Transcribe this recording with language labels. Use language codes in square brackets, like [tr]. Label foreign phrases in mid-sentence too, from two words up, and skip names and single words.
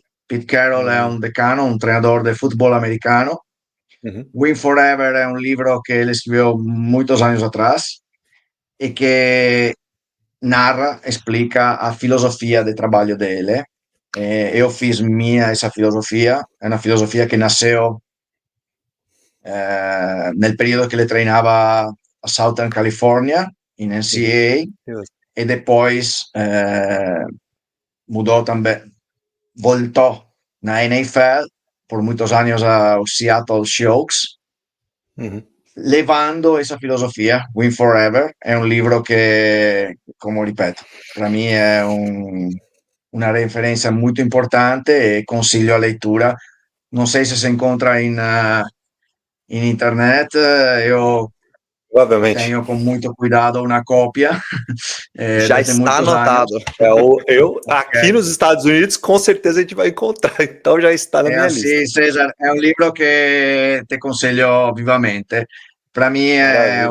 [pt] Pete Carroll é um decano, um treinador de futebol americano. Win Forever é um livro que ele escreveu muitos anos atrás e que narra, explica a filosofia de trabalho dele. Eu fiz minha essa filosofia, é uma filosofia que nasceu [it] nel periodo [pt] que ele treinava a Southern California, in NCAA, e depois mudou também, voltou na NFL [es] por muchos años [pt] a Seattle Seahawks, levando esa filosofia, Win Forever. [it] È un libro che, come ripeto, per me è una referenza molto importante e consiglio a lettura. Non so se si incontra in internet, io [pt] Provavelmente. tenho com muito cuidado uma cópia Já desde está muitos anos. anotado. Aqui nos Estados Unidos, com certeza a gente vai encontrar, então já está na É minha lista. assim, César, é um livro que te [it] consiglio vivamente. [pt] Para mim é